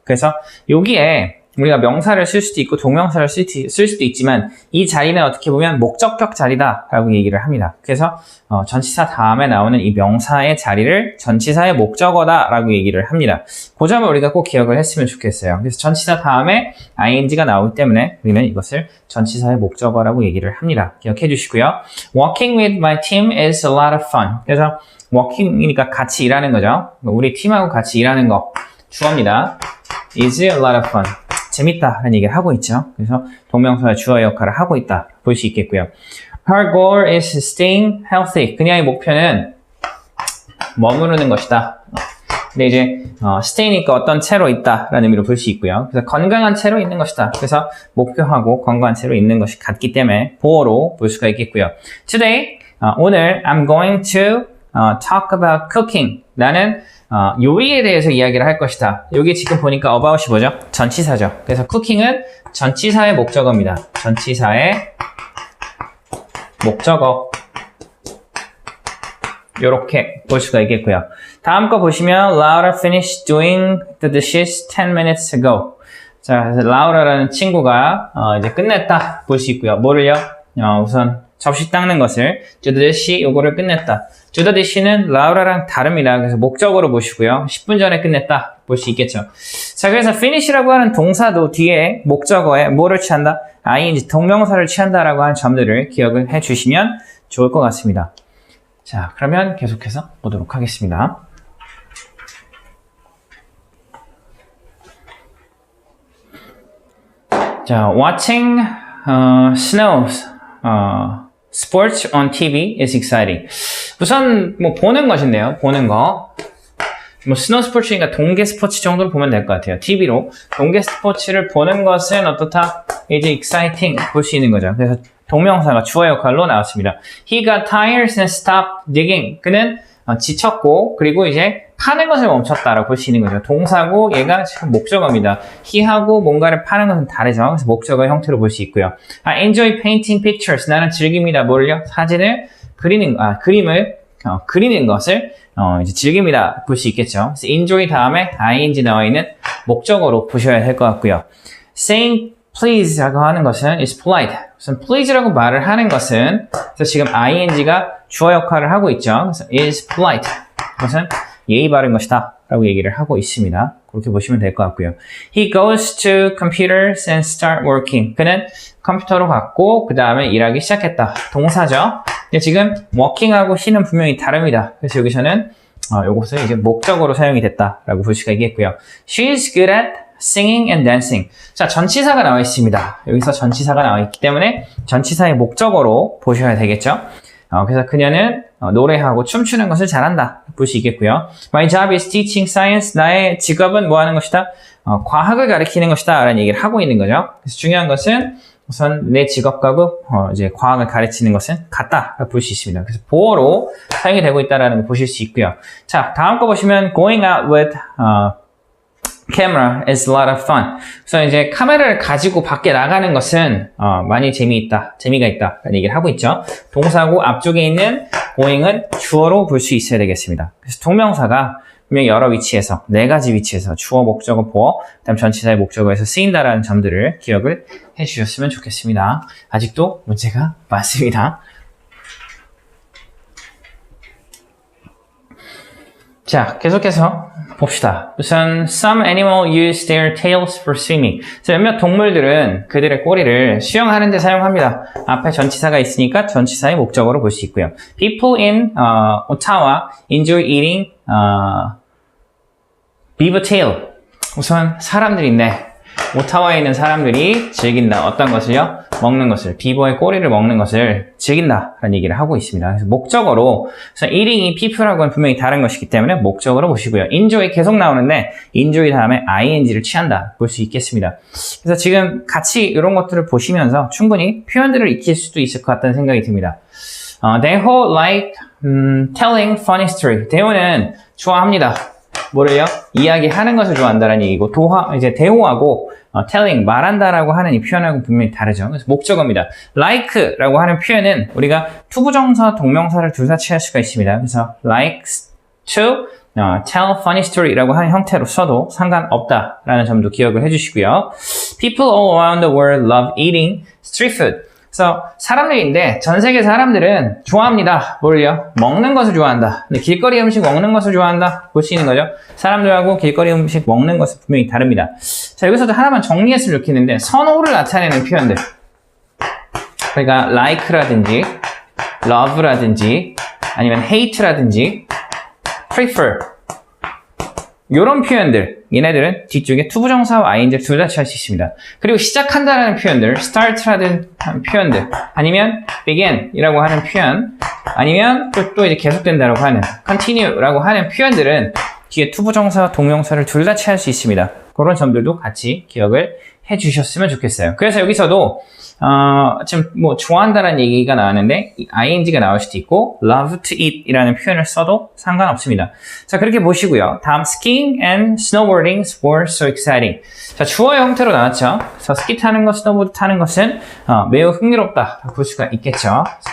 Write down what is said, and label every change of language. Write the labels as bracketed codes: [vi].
[ko] 그래서 여기에 우리가 명사를 쓸 수도 있고 동명사를 쓸 수도 있지만 이 자리는 어떻게 보면 목적격 자리다라고 얘기를 합니다. 그래서 전치사 다음에 나오는 이 명사의 자리를 전치사의 목적어다라고 얘기를 합니다. 그 점을 우리가 꼭 기억을 했으면 좋겠어요. 그래서 전치사 다음에 ing가 나오기 때문에 우리는 이것을 전치사의 목적어라고 얘기를 합니다. 기억해 주시고요. [en] Working with my team is a lot of fun. [ko] 그래서 working이니까 같이 일하는 거죠. 우리 팀하고 같이 일하는 거 주어입니다. [en] is a lot of fun. [ko] 재밌다라는 얘기를 하고 있죠. 그래서 동명사의 주어의 역할을 하고 있다 볼 수 있겠고요. [en] Her goal is staying healthy. [ko] 그녀의 목표는 머무르는 것이다. 근데 이제 stay니까 어떤 채로 있다라는 의미로 볼 수 있고요. 그래서 건강한 채로 있는 것이다. 그래서 목표하고 건강한 채로 있는 것이 같기 때문에 보어로 볼 수가 있겠고요. [en] Today, [ko] 오늘 [en] I'm going to talk about cooking. [ko] 나는 요리에 대해서 이야기를 할 것이다. 여기 지금 보니까 about이 뭐죠? 전치사죠. 그래서 cooking은 전치사의 목적어입니다. 전치사의 목적어. 이렇게 볼 수가 있겠고요. 다음 거 보시면 [en] Laura finished doing the dishes 10 minutes ago. [ko] 자, 그래서 라우라라는 친구가 이제 끝냈다 볼 수 있고요. 뭐를요? 우선 접시 닦는 것을 [en] do the dish [ko] 요거를 끝냈다. do the dish는 라우라랑 다릅니다. 그래서 목적어로 보시고요. 10분 전에 끝냈다 볼 수 있겠죠. 자, 그래서 finish라고 하는 동사도 뒤에 목적어에 뭐를 취한다? ing 동명사를 취한다라고 하는 점들을 기억을 해주시면 좋을 것 같습니다. 자, 그러면 계속해서 보도록 하겠습니다. [en] 자, watching snows sports on TV is exciting. [ko] 우선 뭐 보는 것인데요. 보는 거. 뭐 스노우 스포츠니까 동계 스포츠 정도로 보면 될 것 같아요. TV로 동계 스포츠를 보는 것은 어떻다? 이제 exciting 볼 수 있는 거죠. 그래서 동명사가 주어 역할로 나왔습니다. [en] He got tired and stopped digging. [ko] 그는 지쳤고 그리고 이제 파는 것을 멈췄다라고 볼 수 있는 거죠. 동사고 얘가 지금 목적어입니다. he하고 뭔가를 파는 것은 다르죠. 그래서 목적어 형태로 볼 수 있고요. [en] I enjoy painting pictures. [ko] 나는 즐깁니다. 뭐를요? 사진을 그림을 그리는 것을 이제 즐깁니다. 볼 수 있겠죠. 그래서 enjoy 다음에 ing 나와 있는 목적어로 보셔야 될 것 같고요. [en] saying please라고 [ko] 하는 것은 [en] is polite. [ko] 우선 please라고 말을 하는 것은 그래서 지금 ing가 주어 역할을 하고 있죠. 그래서 [en] is polite. [ko] 그것은 예의 바른 것이다 라고 얘기를 하고 있습니다. 그렇게 보시면 될 것 같고요. [en] He goes to computers and start working. [ko] 그는 컴퓨터로 갔고 그 다음에 일하기 시작했다. 동사죠. 근데 지금 working하고 he는 분명히 다릅니다. 그래서 여기서는 이것을 이제 목적어로 사용이 됐다라고 볼 수가 있겠고요. [en] She's good at singing and dancing. [ko] 자, 전치사가 나와 있습니다. 여기서 전치사가 나와 있기 때문에 전치사의 목적어로 보셔야 되겠죠. 그래서 그녀는 노래하고 춤추는 것을 잘한다 볼 수 있겠고요. [en] My job is teaching science. [ko] 나의 직업은 뭐 하는 것이다? 과학을 가르치는 것이다 라는 얘기를 하고 있는 거죠. 그래서 중요한 것은 우선 내 직업하고 이제 과학을 가르치는 것은 같다 볼 수 있습니다. 그래서 보어로 사용이 되고 있다는 걸 보실 수 있고요. [en] 자, [ko] 다음 거 보시면 [en] going out with camera is a lot of fun. [ko] 그래서 이제 카메라를 가지고 밖에 나가는 것은 많이 재미가 있다 라는 얘기를 하고 있죠. 동사고 앞쪽에 있는 going은 주어로 볼 수 있어야 되겠습니다. 그래서 동명사가 분명 여러 위치에서 4가지 위치에서 주어, 목적어, 보어, 그다음 전치사의 목적어에서 쓰인다라는 점들을 기억을 해주셨으면 좋겠습니다. 아직도 문제가 많습니다. 자, 계속해서 봅시다. [en] 우선 some animal use their tails for swimming. [ko] 몇몇 동물들은 그들의 꼬리를 수영하는 데 사용합니다. 앞에 전치사가 있으니까 전치사의 목적어로 볼 수 있고요. [en] People in Ottawa enjoy eating beaver tail. [ko] 우선 사람들인데 오타와에 있는 사람들이 즐긴다. 어떤 것을요? 먹는 것을. 비버의 꼬리를 먹는 것을 즐긴다라는 얘기를 하고 있습니다. 그래서 목적어로 그래서 eating이 people하고는 분명히 다른 것이기 때문에 목적어로 보시고요. enjoy 계속 나오는데 enjoy 다음에 ing를 취한다 볼 수 있겠습니다. 그래서 지금 같이 이런 것들을 보시면서 충분히 표현들을 익힐 수도 있을 것 같다는 생각이 듭니다. [en] Daeho like telling funny story. [ko] 대호는 좋아합니다. 뭐를요? 이야기하는 것을 좋아한다는 얘기고 이제 대호하고 telling 말한다라고 하는 이 표현하고 분명히 다르죠. 그래서 목적어입니다. like라고 하는 표현은 우리가 투부정사, 동명사를 둘 다 취할 수가 있습니다. 그래서 [en] likes to tell funny story [ko] 라고 하는 형태로 써도 상관없다라는 점도 기억을 해주시고요. [en] People all around the world love eating street food. [ko] 그래서 사람들인데 전 세계 사람들은 좋아합니다. 뭘요? 먹는 것을 좋아한다. 근데 길거리 음식 먹는 것을 좋아한다. 볼 수 있는 거죠. 사람들하고 길거리 음식 먹는 것은 분명히 다릅니다. 자, 여기서도 하나만 정리했으면 좋겠는데 선호를 나타내는 표현들. 그러니까 like라든지 love라든지 아니면 hate라든지 prefer 이런 표현들, 얘네들은 뒤쪽에 투부정사와 ing를 둘 다 취할 수 있습니다. 그리고 시작한다라는 표현들, start라는 표현들, 아니면 begin이라고 하는 표현, 아니면 또 이제 계속된다라고 하는 continue라고 하는 표현들은 뒤에 투부정사와 동명사를 둘 다 취할 수 있습니다. 그런 점들도 같이 기억을 해주셨으면 좋겠어요. 그래서 여기서도 지금 뭐 좋아한다라는 얘기가 나왔는데 ing가 나올 수도 있고 [en] love to eat [ko] 이라는 표현을 써도 상관없습니다. 자, 그렇게 보시고요. [en] 다음 skiing and snowboarding were so exciting. [ko] 자, 주어의 형태로 나왔죠. 그래서 스키 타는 것, 스노보드 타는 것은 매우 흥미롭다 볼 수가 있겠죠.